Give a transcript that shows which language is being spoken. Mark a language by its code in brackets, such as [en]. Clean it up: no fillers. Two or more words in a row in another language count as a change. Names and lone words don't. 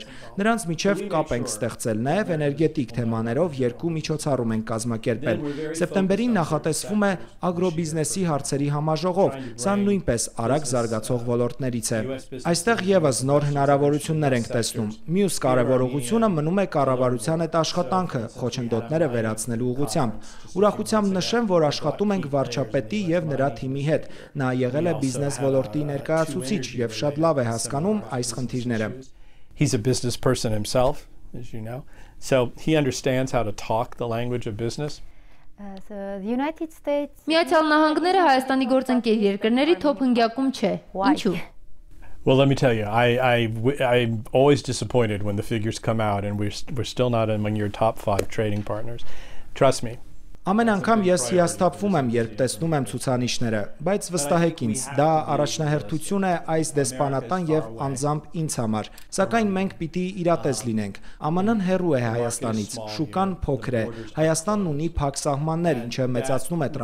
[hy] Նրանց միջև կապ ենք ստեղծել, նաեւ էներգետիկ թեմաներով երկու միջոցառում ենք կազմակերպել։ Սեպտեմբերին նախատեսվում է ագրոբիզնեսի հարցերի համաժողով։ Սա նույնպես արագ զարգացող ոլորտներից է։ Այստեղ եւս նոր հնարավորություններ ենք տեսնում։ Մյուս կարևոր ուղղությունը մնում է կառավարության հետ աշխատանքը խոչընդոտները վերացնելու ուղղությամբ։ Ուրախությամբ նշեմ, որ աշխատում ենք վարչապետի եւ նրա թիմի հետ։ Նա եղել է բիզնես ոլորտի ներկայացուցիչ եւ շատ լավ է հասկանում այս խնդիրները։ [en] He's a business person himself, as you know. So he understands how to talk the language of business. [hy] Միացյալ Նահանգները Հայաստանի գործընկեր երկրների թոփ հնգյակում չէ։ Ինչու՞։ [en] Well, let me tell you, I'm always disappointed when the figures come out and we're still not among your top 5 trading partners. Trust me. [hy] Ամեն անգամ ես հիասթափվում եմ, երբ տեսնում եմ ցուցանիշները, բայց վստահեք ինձ, դա առաջնահերթություն է այս դեսպանատան եւ անձամբ ինձ համար։ Սակայն մենք պիտի իրատես լինենք։ ԱՄՆ-ն հեռու է Հայաստանից, շուկան փոքր է։ Հայաստանն ունի փակ սահմաններ, ինչը մեծացնում է